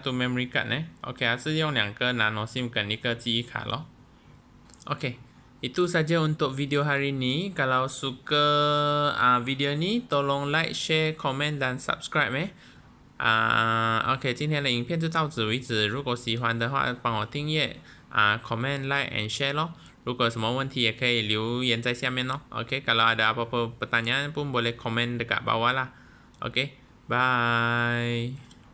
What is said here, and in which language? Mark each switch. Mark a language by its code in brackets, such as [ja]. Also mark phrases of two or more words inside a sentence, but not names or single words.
[en] memory card [zh] Okay, 它是用2个 nano SIM 跟1个记忆卡咯。Okay, [ms] itu saja untuk video hari ini. Kalau suka video ni, tolong like, share, komen dan subscribe OK, [zh] 今天的影片就到此为止。如果喜欢的话，帮我订阅 [en] comment, like and share [zh] 咯。如果有什么问题也可以留言在下面咯。 [ms] OK, kalau ada apa-apa pertanyaan pun boleh komen dekat bawah lah. [en] OK, bye.